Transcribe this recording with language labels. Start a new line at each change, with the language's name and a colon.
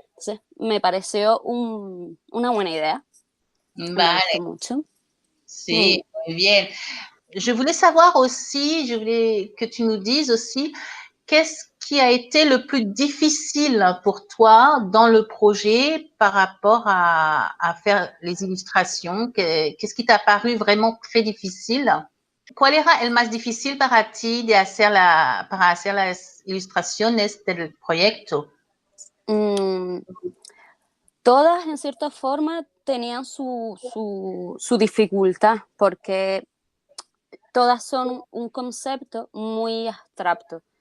Spanish: Entonces, me pareció una buena idea, me Vale, gustó mucho. Mm. sí, muy bien.
French: Je voulais savoir aussi, je voulais que tu nous dises aussi, qu'est-ce qui a été le plus difficile pour toi dans le projet par rapport à faire les illustrations? Qu'est-ce qui t'a paru vraiment très difficile?
Spanish: ¿Cuál era el más difícil para ti para hacer las ilustraciones del proyecto? Mm, Todas, en cierta forma, tenían su dificultad, porque todas son un concepto muy abstracto.